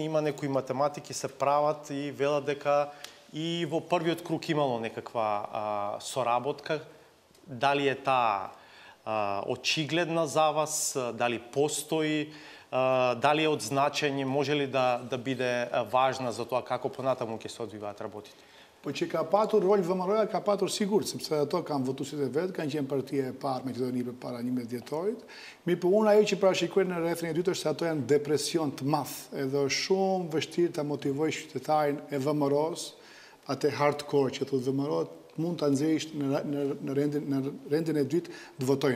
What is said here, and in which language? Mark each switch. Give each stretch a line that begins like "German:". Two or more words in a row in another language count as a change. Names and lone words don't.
Macedonian: Има некои математики се прават и велат дека и во првиот круг имало некаква соработка. Дали е таа очигледна за вас, дали постои, дали е од значење, може ли да биде важна за тоа како понатаму ќе се одвиваат работите?
Albanian: Po që ka patur rol VMRO-ja, ka patur sigurt, sepse ato kanë votuesit e vetë, kanë qenë partia e parë me Maqedoni përpara 11 vjetorit. Mirë, po unë ajo që parashikoj në rrethin e dytë është se ato janë depresion të madh, edhe është shumë vështirë ta motivojë qytetarin e VMRO-s, atë hardcore që thotë VMRO, mund të nxjerrësh në rendin e dytë të votojnë.